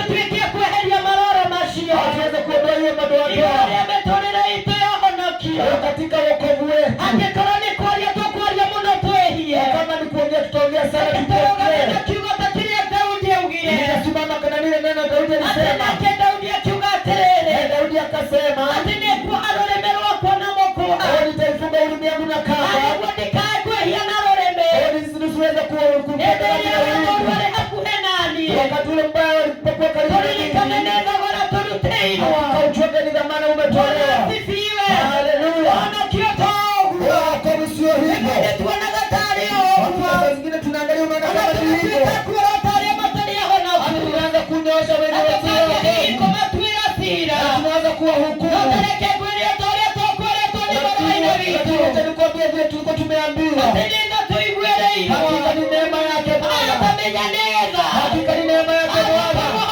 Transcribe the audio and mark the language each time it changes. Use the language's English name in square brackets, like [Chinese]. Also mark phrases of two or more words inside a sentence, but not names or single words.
[Swahili] Hatuweze kuondoa hiyo madoadoa katika wokovu wetu. Kama ni kuongea tutaongea sana. Ninasimama kana nile neno Daudi alisema. Daudi akasema [Meru] ati nikuo arureme rwakwa na mukuha [Swahili] nitaifunga ulimi yangu na kamba [Meru] niguo ndikae kwĩhia na rureme [Swahili] nisiweze wakati ule mbaya walipokuwa karibu wakauchoka ni dhamana umetolewa. Haleluya. Kwa msio hivyo zingine tunaangalia unaona kama ni hivyo tunaanza kunyosha wenye tunaanza kuwa hukumu nikuambia vile tulikuwa tumeambiwa hakika ni neema yake Bwana hakika ni neema yake Bwana